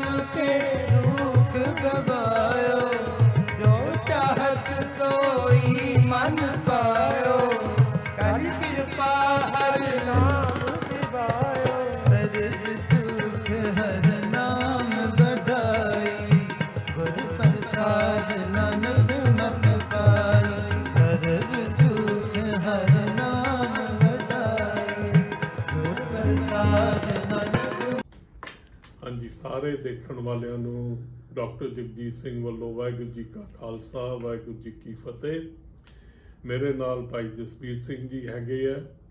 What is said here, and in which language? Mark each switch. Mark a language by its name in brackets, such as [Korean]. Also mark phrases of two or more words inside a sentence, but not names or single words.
[Punjabi] ਕੇ ਦੁਖ ਗਵਾਇਓ, ਜੋ ਚਾਹਤ ਸੋਈ ਮਨ ਪਾਇਓ, ਕਰ ਕ੍ਰਿਪਾ ਹਰ ਨਾਮ ਦਿਵਾਇਓ, ਸਜਦ ਸੁਖ ਹਰ ਨਾਮ ਬਡਾਈ, ਗੁਰ ਪ੍ਰਸਾਦ ਨਾਨਕ ਮਤ ਪਾਈ, ਸਜਦ ਸੁਖ ਹਰ ਨਾਮ ਹਾਂਜੀ, ਸਾਰੇ ਦੇਖਣ ਵਾਲਿਆਂ ਨੂੰ ਡਾਕਟਰ ਜਗਜੀਤ ਸਿੰਘ ਵੱਲੋਂ ਵਾਹਿਗੁਰੂ ਜੀ ਕਾ ਖਾਲਸਾ ਵਾਹਿਗੁਰੂ ਜੀ ਕੀ ਫਤਿਹ। ਮੇਰੇ ਨਾਲ ਭਾਈ ਜਸਬੀਰ ਸਿੰਘ ਜੀ ਹੈਗੇ ਆ।